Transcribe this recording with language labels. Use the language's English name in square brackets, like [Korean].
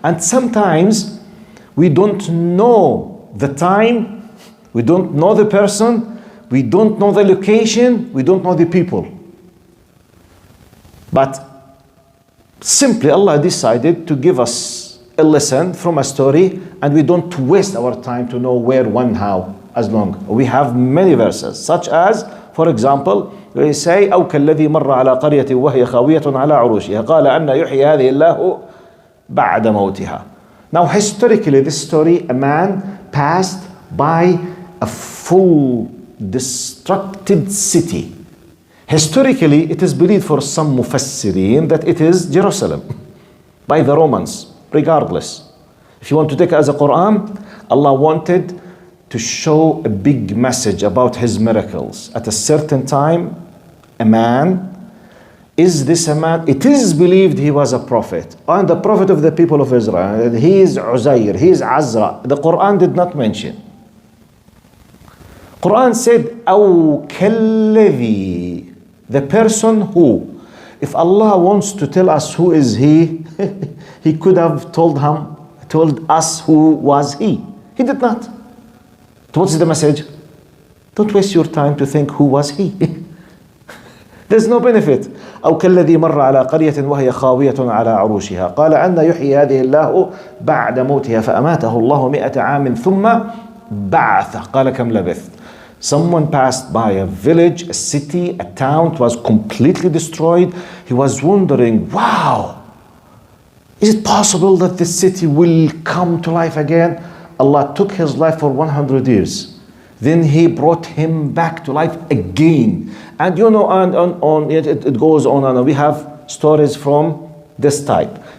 [English] And sometimes we don't know the time, we don't know the person, we don't know the location, we don't know the people. But simply Allah decided to give us a lesson from a story, and we don't waste our time to know where, when, how, as long. We have many verses, such as, for example, we say [Arabic] أو كالذي مر على قرية وهي خاوية على عروشها قال أن يحيي هذه الله بعد موتها. [English] Now historically this story, a man passed by a full destructed city. Historically it is believed for some mufassirin that it is Jerusalem by the Romans. Regardless, if you want to take it as a Quran, Allah wanted to show a big message about his miracles. At a certain time, a man, is this a man? It is believed he was a prophet, and the prophet of the people of Israel. He is Uzair, he is Azra. The Quran did not mention. Quran said, [Arabic] أو كالذي, [English] the person who. If Allah wants to tell us who is he, he could have told us who was he. He did not. What's the message? Don't waste your time to think who was he. There's no benefit. [Arabic] أو كالذي مر على قرية وهي خاوية على عروشها قال أن يحيي هذه الله بعد موتها فأماته الله 100 عام ثم بعث قال كم لبثت. [English] Someone passed by a village, a city, a town. It was completely destroyed. He was wondering, wow, is it possible that this city will come to life again? Allah took his life for 100 years. Then he brought him back to life again. And you know, and on it goes on and on. We have stories from this type.